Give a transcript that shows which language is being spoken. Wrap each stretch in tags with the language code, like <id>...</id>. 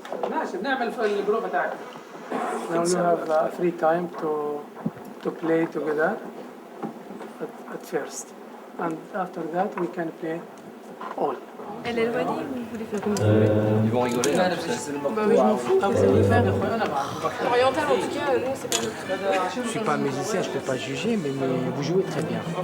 <ar>ماشي بنعمل في الجروب تاعك.</ar> <en>Now you have free time to play together at first, and after that we can play all.</en> <fr>Elle est éloignée ou vous voulez faire comme ça? Ils vont rigoler là. Bah oui, je m'en fous. Vous voulez faire oriental en tout cas, nous c'est pas notre. Je suis pas musicien, je peux pas juger, mais vous jouez très bien.</fr>